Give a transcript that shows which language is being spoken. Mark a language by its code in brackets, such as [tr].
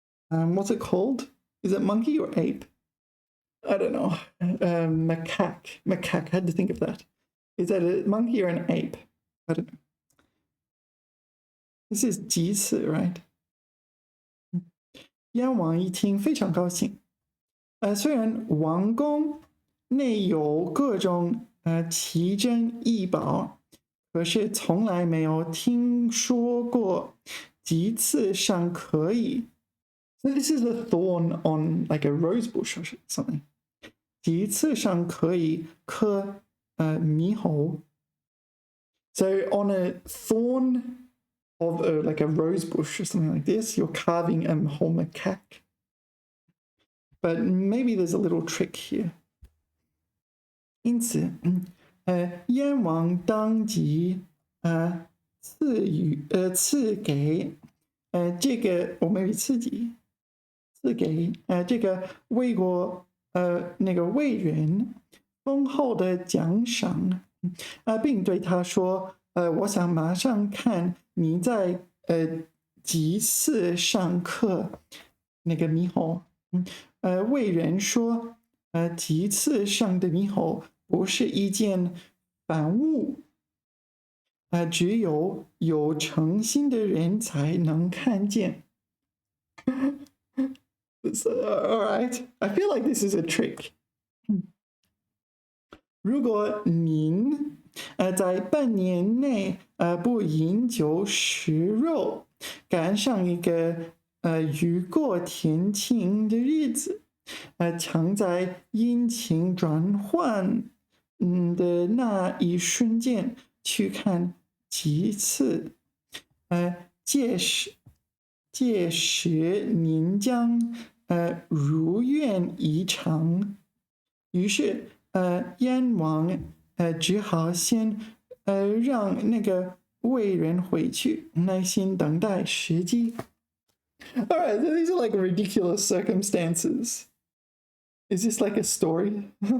[en] What's it called? Is it monkey or ape? I don't know. Macaque. Macaque. I had to think of that. Is that a monkey or an ape? I don't know. This is 几次 right? [zh] 燕王一听非常高兴。虽然王宫内有各种奇珍异宝，可是从来没有听说过棘刺上可以。 [en] So this is a thorn on like a rose bush or something. [zh] 棘刺上可以刻猕猴。 [en] So on a thorn of like a rose bush or something like this, you're carving a whole macaque. But maybe there's a little trick here. [zh] 因此，燕王当即赐给这个 [en] or maybe [zh] 赐给这个魏国那个魏人丰厚的奖赏并对他说我想马上看你在棘刺上刻那个猕猴。魏人说棘刺上的猕猴不是一件凡物，只有诚心的人才能看见。 [en] All right, I feel like this is a trick. [zh] 如果您在半年内不饮酒食肉，赶上一个雨过天晴的日子，常在阴晴转换的那一瞬间去看几次，届时您将如愿以偿。于是燕王只好先让那个魏人回去，耐心等待时机。 [en] All right, so these are like ridiculous circumstances. Is this like a story?